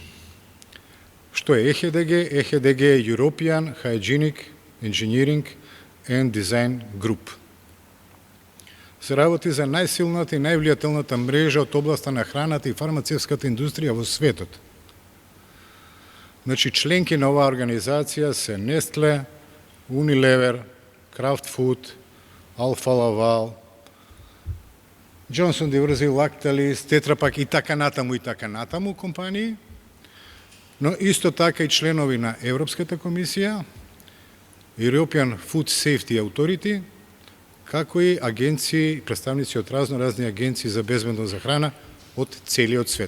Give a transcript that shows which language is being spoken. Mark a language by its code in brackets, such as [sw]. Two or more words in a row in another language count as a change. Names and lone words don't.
[mk] Што е ЕХДГ? ЕХДГ е European Hygienic Engineering and Design Group. Се работи за најсилната и највлијателната мрежа од областа на храната и фармацевската индустрија во светот. Значи, членки на оваа организација се Nestlé, Unilever, Kraft Food, Alfa Laval, Johnson Diversey, Lactalis, Tetra Pak и така натаму компании, но исто така и членови на Европската комисија, European Food Safety Authority, како и агенции, представници од разни агенции за безбедност за храна од целиот свет.